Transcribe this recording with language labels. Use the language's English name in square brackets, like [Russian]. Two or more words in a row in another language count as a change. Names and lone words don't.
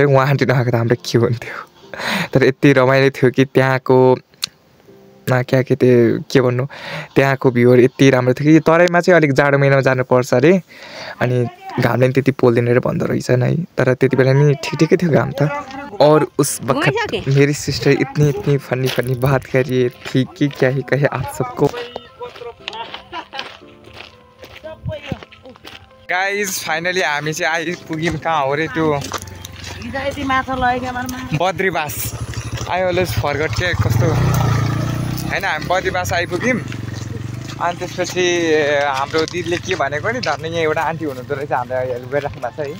[Nepali] उहाँ आन्टी नआएको त हाम्रो के हुन्थ्यो। तर यति रमाइलो थियो कि त्यहाँको के भन्नु त्यहाँको भ्यूहरू यति राम्रो थियो कि तराईमा चाहिँ अलिक जाडो महिनामा जानुपर्छ अरे अनि घामले पनि त्यति पोल्दैन रहेछ भन्दो रहेछन् है। तर त्यति बेला नि ठिकै थियो घाम त। [Hindi] और उस वक्त मेरी सिस्टर इतनी फनी बात कर रही थी कि क्या ही कहे आप सबको। [English] guys finally [Nepali] हामी चाहिँ आइपुग्यौँ कहाँ हो रे त्यो बद्रीबास। [English] I always forget [Nepali] के कस्तो होइन। हामी बद्रीबास आइपुग्यौँ अनि त्यसपछि हाम्रो दिदीले के भनेको नि धर्ने यहाँ एउटा आन्टी हुनुहुँदो रहेछ हामीलाई हेल्प गरिराख्नु भएको छ है।